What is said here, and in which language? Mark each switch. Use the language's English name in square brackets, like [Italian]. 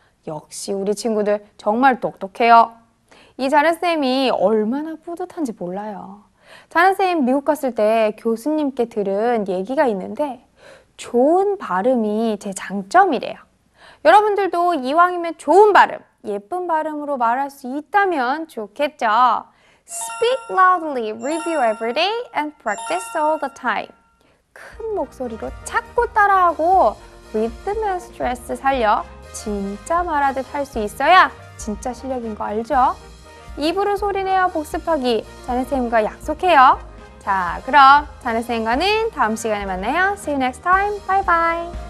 [Korean] 역시 우리 친구들 정말 똑똑해요. 이 자연쌤이 얼마나 뿌듯한지 몰라요. 자연쌤 미국 갔을 때 교수님께 들은 얘기가 있는데 좋은 발음이 제 장점이래요. 여러분들도 이왕이면 좋은 발음, 예쁜 발음으로 말할 수 있다면 좋겠죠. [English] Speak loudly, review every day, and practice all the time. [Korean] 큰 목소리로 자꾸 따라하고 리듬 앤 스트레스 살려 진짜 말하듯 할 수 있어야 진짜 실력인 거 알죠? 입으로 소리내어 복습하기 자네쌤과 약속해요. 자, 그럼 자네쌤과는 다음 시간에 만나요. [English] See you next time. Bye bye.